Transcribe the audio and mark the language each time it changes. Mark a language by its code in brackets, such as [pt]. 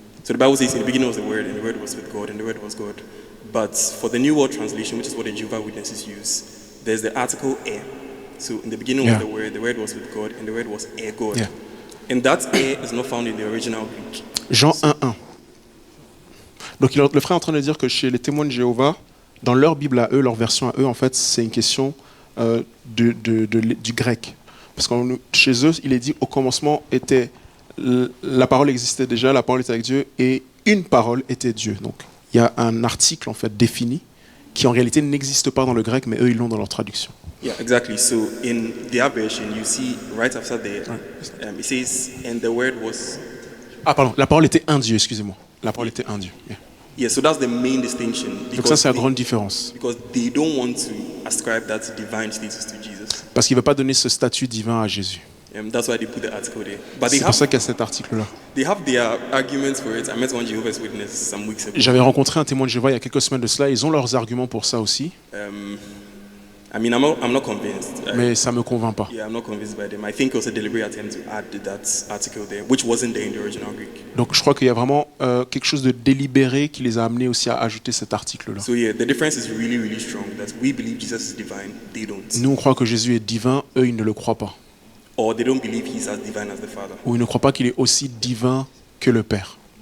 [en] So the Bible says, in the beginning was the Word, and the Word was with God, and the Word was God. But for the New World Translation, which is what the Jehovah's Witnesses use, there's the article "er." So in the beginning was the Word was with God, and the Word was "er God." Yeah. And that "er" is not found in the original Greek. [fr] Jean 1:1. Donc le frère est en train de dire que chez les témoins de Jéhovah, dans leur Bible à eux, leur version à eux, en fait, c'est une question du grec. Parce que chez eux, il est dit au commencement était la parole existait déjà, la parole était avec Dieu et une parole était Dieu. Donc il y a un article en fait défini qui en réalité n'existe pas dans le grec, mais eux ils l'ont dans leur traduction. [en] Yeah, exactly. So in their version, you see right after the it says, "And the Word was." [fr] Ah pardon, la parole était un Dieu, excusez-moi. La parole était un Dieu. Yeah. [en] Yeah, so that's the main distinction. [fr] Donc ça c'est la grande différence. [en] Because they don't want to ascribe that divine status to Jesus. [fr] Parce qu'il ne veut pas donner ce statut divin à Jésus. [en] That's why they put the article there. But [fr] C'est pour ça qu'il y a cet article-là. [en] They have their arguments for it. I met one Jehovah's Witness some weeks ago. [fr] J'avais rencontré un témoin de Jéhovah il y a quelques semaines de cela. Ils ont leurs arguments pour ça aussi. [en] I mean, I'm not convinced. [fr] Mais ça me convainc pas. [en] Yeah, I'm not convinced by them. I think it was a deliberate attempt to add that article there, which wasn't there in the original Greek. [fr] Donc je crois qu'il y a vraiment quelque chose de délibéré qui les a amenés aussi à ajouter cet article-là. [en] So yeah, the difference is really, really strong. That we believe Jesus is divine, they don't. [fr] Nous on croit que Jésus est divin, eux ils ne le croient pas. [en] Or they don't believe he's as divine as the Father. [fr] Ou ils ne croient pas qu'il est aussi divin que le Père.